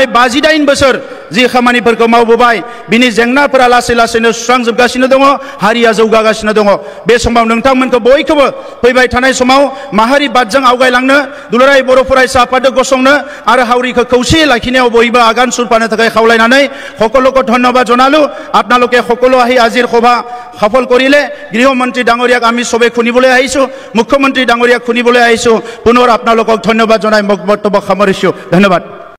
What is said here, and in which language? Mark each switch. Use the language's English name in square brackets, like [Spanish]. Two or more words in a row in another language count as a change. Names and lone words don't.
[Bodo] 58 बोसोर जि खामानिफोरखौ मावबोबाय बिनि जेंनाफोरा लासै लासैनो सुस्रांजोबगासिनो दङ हारिया जौगागासिनो दङ बे समाव नोंथांमोनखौ बयखौबो फैबाय थानाय समाव माहारि बादजों आवगायलांनो दुलाराय बर' फरायसा आफादखौ गसंनो आरो हावरिखौ खौसेयै लाखिनायाव बयबो आगान सुरफानो थाखाय खावलायनानै [Assamese] সকলোকে ধন্যবাদ জনালো আপোনালোকে সকলো আহি আজিৰ সভা সফল কৰিলে গৃহমন্ত্ৰী ডাঙৰীয়াক আমি সবে শুনিবলৈ আহিছো মুখ্যমন্ত্ৰী ডাঙৰীয়াক শুনিবলৈ আহিছো পুনৰ আপোনালোকক ধন্যবাদ জনাই মোক বক্তব্য সামৰিছো ধন্যবাদ